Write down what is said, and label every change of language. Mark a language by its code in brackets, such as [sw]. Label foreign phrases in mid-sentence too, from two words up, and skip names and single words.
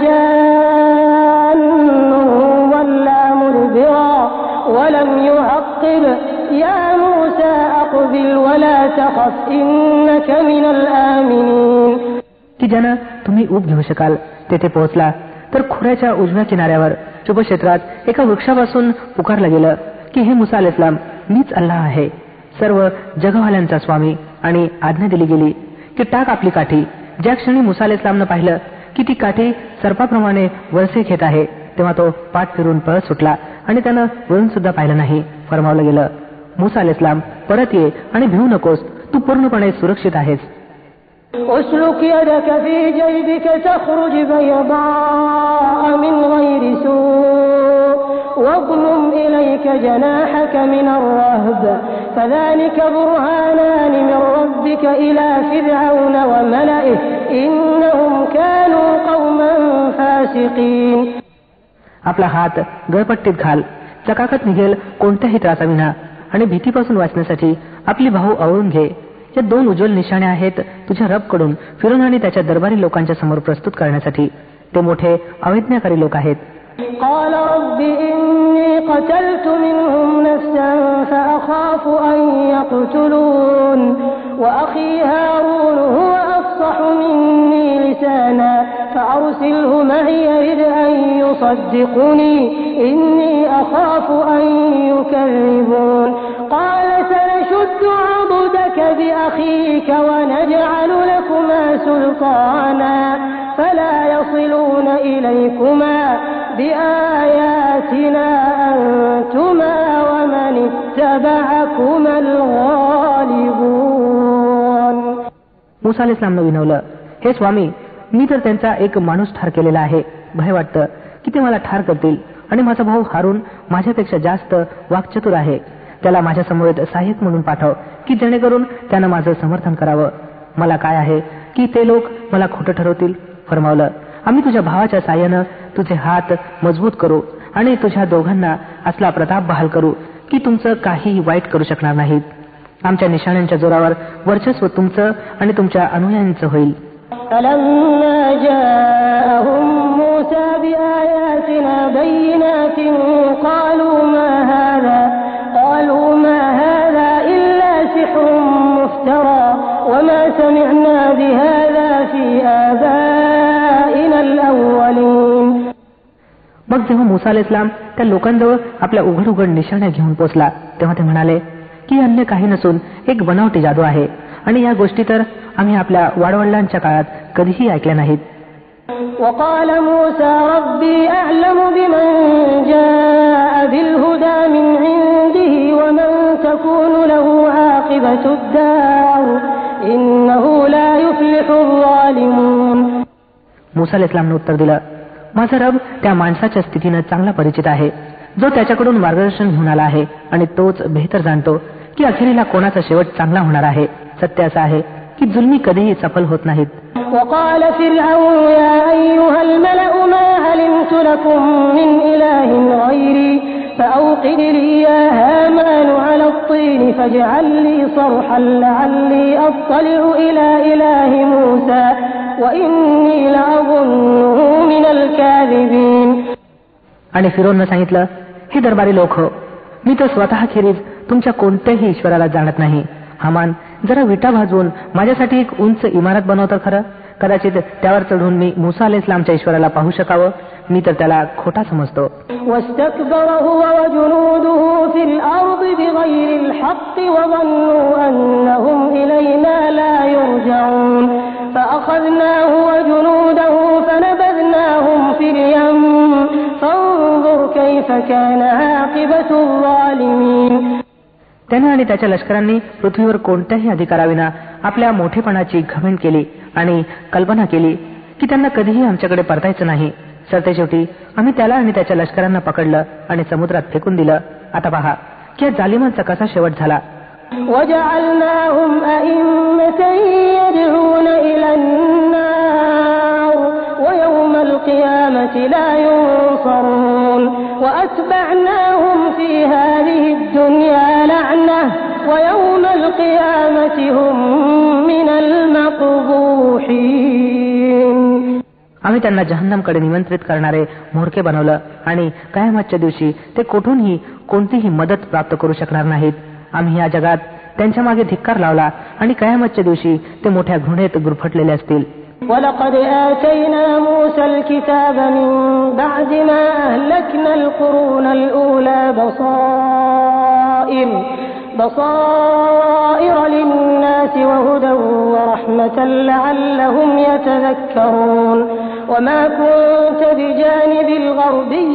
[ar] جان ولا مدبرا ولم يعقب يا موسى أقبل ولا تخف إنك من الآمنين. [mr] की ज्यानं तुम्ही ऊब घेऊ शकाल तेथे पोहोचला तर खोऱ्याच्या उजव्या किनाऱ्यावर शुभक्षेत्रात एका वृक्षापासून पुकारलं गेलं की हे मुसा अलैहिस्सलाम, मीच अल्लाह आहे, सर्व जगवाल्यांचा स्वामी, आणि आज्ञा दिली गेली की टाक आपली काठी. ज्या क्षणी मुसा अलैहिस्सलामनं पाहिलं की ती काठी सर्पाप्रमाणे वळसे घेत आहे तेव्हा तो पाठ फिरून पळत सुटला आणि त्यानं वळून सुद्धा पाहिलं नाही. फरमावलं गेलं, मुसा अलैहिस्सलाम, परत ये आणि भिवू नकोस, तू पूर्णपणे सुरक्षित आहेस. [ar] اسلك يدك في جيبك تخرج بيضاء من غير سوء واضمم إليك جناحك من الرهب فذلك برهانان من ربك إلى فرعون وملئه إنهم كانوا قوما فاسقين. [mr] आपला हात गळपट्टीत घाल, चकाकत निघेल कोणत्याही त्रासाविना, आणि भीतीपासून वाचण्यासाठी आपली भाऊ आवळून घे. या 2 उज्ज्वल निशाणे आहेत तुझ्या रबकडून फिरून आणि त्याच्या दरबारी लोकांच्या समोर प्रस्तुत करण्यासाठी. ते मोठे अवैज्ञाकारी लोक आहेत. [ar] قال رب إني قتلت منهم نفسا فأخاف أن يقتلون وأخي هارون هو أفصح مني لسانا فأرسله معي يرد أن يصدقني إني أخاف أن يكذبون قال سنشد عضدك بأخيك ونجعل لكما سلطانا فلا يصلون إليكما بآياتنا أنتما ومن اتبعكما الغالبون. [mr] मुसा अलैहिस्सलामनं विनवलं, हे स्वामी, मी तर त्यांचा एक माणूस ठार केलेला आहे. भय वाटतं की ते मला ठार करतील, आणि माझा भाऊ हारून माझ्यापेक्षा जास्त वाक्चतुर आहे. त्याला माझ्या समवेत सहाय्यक म्हणून पाठव की जेणेकरून त्यानं माझं समर्थन करावं. मला काय आहे की ते लोक मला खोटं ठरवतील. फरमावलं, आम्ही तुझ्या भावाच्या साह्यानं तुझे हात मजबूत करू आणि तुझ्या दोघांना असला प्रताप बहाल करू की तुमचं काही वाईट करू शकणार नाहीत. आमच्या निशाण्यांच्या जोरावर वर्चस्व तुमचं आणि तुमच्या अनुयायांचं होईल. [ar] فلما جاءهم موسى بآياتنا بينات قالوا ما هذا إلا سحر مفترى وما سمعنا بهذا في آبائنا الأولين. [mr] मग जेव्हा मुसा अलैहिस्सलाम त्या लोकांजवळ आपल्या उघड उघड निशाण्या घेऊन पोचला तेव्हा ते म्हणाले की अन्य काही नसून एक बनावटी जादू आहे, आणि या गोष्टी तर आम्ही आपल्या वाडवडिलांच्या काळात कधीही ऐकल्या नाहीत. [ar] وقال موسى ربي أعلم بمن جاء بالهدى من عنده ومن تكون له عاقبة الدار إنه لا يفلح الظالمون. [mr] मुसा अलैहिस्सलामने उत्तर दिलं, माझा रब त्या माणसाच्या स्थितीनं चांगला परिचित आहे जो त्याच्याकडून मार्गदर्शन घेऊन आला आहे, आणि तोच बेहतर जाणतो की अखेरीला कोणाचा शेवट चांगला होणार आहे. सत्य असं आहे की जुलमी कधीही सफल होत नाहीत. [ar] وقال فرعون يا أيها الملأ ما علمت لكم من إله غيري فأوقد لي يا هامان على الطين فاجعل لي صرحا لعلي أطلع إلى إله موسى وإني لأظنه من الكاذبين. [mr] आणि फिरोननं सांगितलं, हे दरबारी लोक हो, मी तर स्वतःखेरीज तुमच्या कोणत्याही ईश्वराला जाणत नाही. हामान, जरा विटा भाजवून माझ्यासाठी एक उंच इमारत बनवतं खरं. कदाचित त्यावर चढून मी मुसा अलैहिस्सलामच्या ईश्वराला पाहू शकावं. मी तर त्याला खोटा समजतो. [ar] واستكبر هو وجنوده في الأرض بغير الحق وظنوا أنهم إلينا لا يرجعون فأخذناه وجنوده فنبذناهم في اليم فانظر كيف كان عاقبة الظالمين. [mr] त्याने आणि त्याच्या लष्करांनी पृथ्वीवर कोणत्याही अधिकाराविना आपल्या मोठेपणाची घमेंड केली आणि कल्पना केली की त्यांना कधीही आमच्याकडे परतायचं नाही. सरतेशेवटी आम्ही त्याला आणि त्याच्या लष्करांना पकडलं आणि समुद्रात फेकून दिलं. आता पहा की या जालिमांचा कसा शेवट झाला. [ar] وَجَعَلْنَاهُمْ أَئِمَّةً يَدْعُونَ إِلَى النَّارِ وَيَوْمَ الْقِيَامَةِ لَا يُنصَرُونَ وَأَتْبَعْنَاهُمْ فِي هَذِهِ الدُّنْيَا لَعْنَةً وَيَوْمَ الْقِيَامَةِ هُمْ مِنَ الْمَقْبُوحِينَ. [mr] आम्ही त्यांना जहन्नमकडे निमंत्रित करणारे म्होरके बनवलं आणि कयामतच्या दिवशी ते कुठूनही कोणतीही मदत प्राप्त करू शकणार नाहीत. आम्ही या जगात त्यांच्या मागे धिक्कार लावला आणि कयामतच्या दिवशी ते मोठ्या घृणेत गुरफटलेले असतील. [ar] وَلَقَدْ آتَيْنَا مُوسَى الْكِتَابَ مِنْ بَعْدِ مَا أَهْلَكْنَا الْقُرُونَ الْأُولَى بَصَائِرَ لِلنَّاسِ وَهُدًى وَرَحْمَةً لَعَلَّهُمْ يَتَذَكَّرُونَ وَمَا كُنْتَ بِجَانِبِ الْغَرْبِيِّ